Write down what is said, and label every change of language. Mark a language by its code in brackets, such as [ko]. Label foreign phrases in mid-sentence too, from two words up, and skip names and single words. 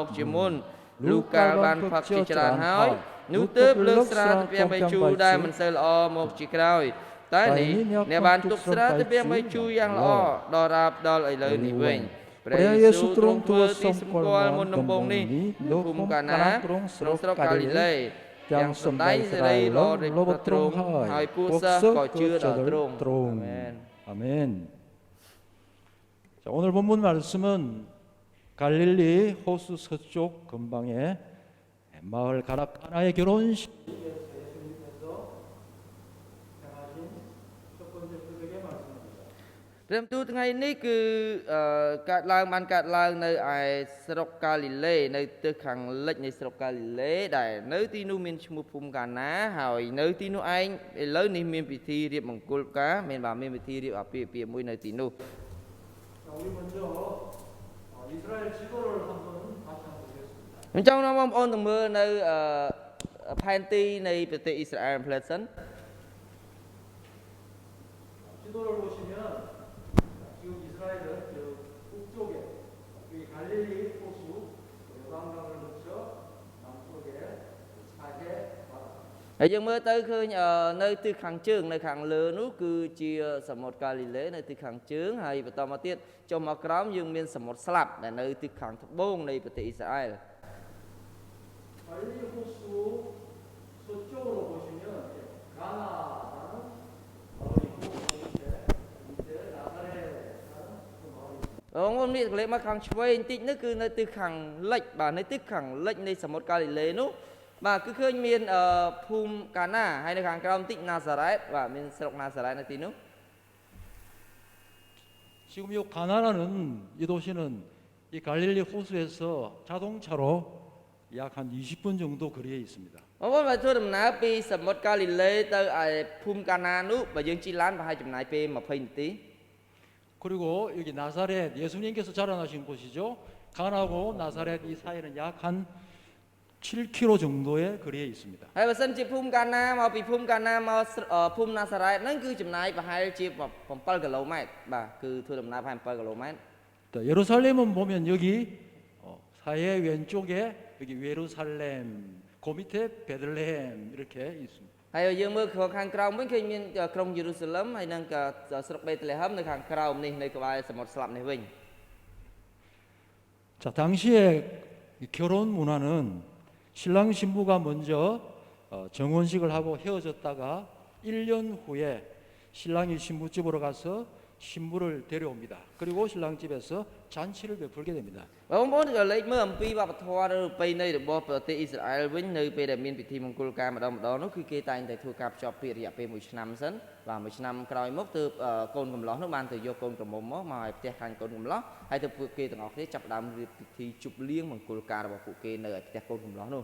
[km] ជាមុនលុះកាលបានផឹកជាច្រើនហើយនោះទើបលើកស្រាទំពាំងបាយជូរដែលមិនសូវល្អមកជាក្រោយតែនេះអ្នកបានទុកស្រាទំពាំងបាយជូរយ៉ាងល្អដល់រាបដល់ឥឡូវនេះវិញព្រះយេស៊ូវទ្រង់ធ្វើទីសម្គាល់មុនដំបូងនេះនៅភូមិកាណាក្នុងស្រុកកាលីលេទាំងសម្ដែងសេរីល្អនៃព្រះទ្រង់ហើយពួកសិស្សក៏ជឿដល់ទ្រង់អាមែន [ko] 자, 오늘 본문 말씀은 갈릴리 호수 서쪽 근방의 마을 가나의 결혼식 [km] ព្រះបន្ទូលថ្ងៃនេះគឺកើតឡើងបានកើតឡើងនៅឯស្រុកកាលីលេនៅទិសខាងលិចនៃស្រុកកាលីលេដែលនៅទីនោះមានឈ្មោះភូមិកាណាហើយនៅទីនោះឯងឥឡូវនេះមានពិធីរៀបមង្គលការមានពិធីរៀបអាពាហ៍ពិពាហ៍មួយនៅទីនោះ [ko] 우리 먼저 이스라엘 지도를 한번 같이 한번 보겠습니다. [km] ខ្ញុំចង់នាំបងប្អូនទៅមើលនៅផែនទីនៃប្រទេសអ៊ីស្រាអែលផ្លែសិន [ko] 지도를 보시면 지금 이스라엘은 저 북쪽에 이 갈릴리 호수 요단강을 거쳐 남쪽에 사해 바다. [km] ហើយយើងមើលទៅឃើញនៅទិសខាងជើងនៅខាងលើនោះគឺជាសមុទ្រកាលីលេនៅទិសខាងជើងហើយបន្តមកទៀតចុះមកក្រោមយើងមានសមុទ្រស្លាប់ដែលនៅទិសខាងត្បូងនៃប្រទេសអ៊ីស្រាអែល [ko] 갈릴리 호수 서쪽으로 보시면 가나라는 마을이고 이제 나사렛이라는 그 마을입니다. [km] បងប្អូននេះក្លែកមកខាងឆ្វេងបន្តិចនោះគឺនៅទិសខាងលិចបាទនៅទិសខាងលិចនៃសមុទ្រកាលីលេនោះបាទគឺឃើញមានភូមិកាណាហើយនៅខាងក្រោមបន្តិចណាសារ៉េតបាទមានស្រុកណាសារ៉េតនៅទីនោះ [ko] 지금 이 가나라는 이 도시는 이 갈릴리 호수에서 자동차로 약 한 20분 정도 거리에 있습니다. [km] បងប្អូនបើធ្វើដំណើរពីសមុទ្រកាលីលេទៅឯភូមិកាណានោះបើយើងជិះឡានប្រហែលចំណាយពេល20នាទី [ko] 그리고 여기 나사렛 예수님께서 자라나신 곳이죠. 가나고 나사렛 이 사이는 약 한 7km 정도의 거리에 있습니다. [km] ហើយបើសិនជាភូមិកាណាមកពីភូមិកាណាមកភូមិណាសារ៉ែតហ្នឹងគឺចំណាយប្រហែលជា7គីឡូម៉ែត្របាទគឺធ្វើដំណើរប្រហែល7គីឡូម៉ែត្រ [ko] 또 예루살렘은 보면 여기 사해 왼쪽에 여기 예루살렘, 그 밑에 베들레헴 이렇게 있습니다. [km] ហើយយើងមើលខាងក្រោមវិញឃើញមានក្រុងយេរូសាឡឹមហើយនឹងស្រុកបេតលេហឹមនៅខាងក្រោមនេះនៅក្បែរសមុទ្រស្លាប់នេះវិញ [ko] 자, 당시에 이 결혼 문화는 신랑 신부가 먼저 정혼식을 하고 헤어졌다가 1년 후에 신랑이 신부 집으로 가서 신부를 데려옵니다. 그리고 신랑 집에서 잔치를 베풀게 됩니다. [km] បងប្អូនក៏លេចមើលអំពីវប្បធម៌ឬប្រពៃណីរបស់ប្រទេសអ៊ីស្រាអែលវិញនៅពេលដែលមានពិធីមង្គលការម្ដងនោះគឺគេតែងតែធ្វើការភ្ជាប់ពាក្យរយៈពេល1ឆ្នាំសិនបាទ1ឆ្នាំក្រោយមកទើបកូនកំឡោះនោះបានទៅយកកូនក្រមុំមកឲ្យផ្ទះខាងកូនកំឡោះហើយទៅពួកគេទាំងអស់គ្នាចាប់ផ្ដើមរៀបពិធីជប់លៀងមង្គលការរបស់ពួកគេនៅឯផ្ទះកូនកំឡោះនោះ